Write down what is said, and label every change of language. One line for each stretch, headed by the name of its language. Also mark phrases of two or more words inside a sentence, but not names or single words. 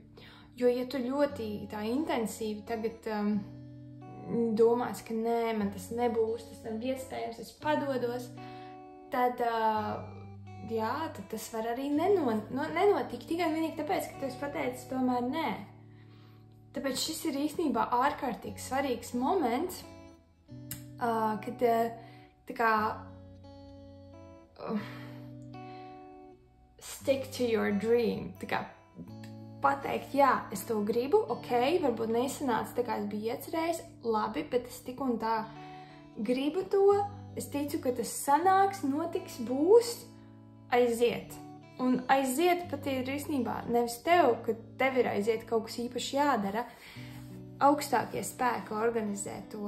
Latvian: Jo, ja tu ļoti tā intensīvi tagad domās, ka nē, man tas nebūs, tas nav iespējams, es padodos, tad tas var arī nenotikt tikai vienīgi tāpēc, ka tu esi pateicis tomēr nē. Tāpēc šis ir īstenībā ārkārtīgi svarīgs moments, kad
English: stick to your dream.
Latvian: Tā kā pateikt, jā, es to gribu, ok, varbūt nesanāca tā, kā es biju iecerējis, labi, bet es tik un tā gribu to, es ticu, ka tas sanāks, notiks, būs, aiziet. Un aiziet pat ir īstenībā nevis tev, ka tev ir aiziet kaut kas īpaši jādara, augstākie spēki organizē to.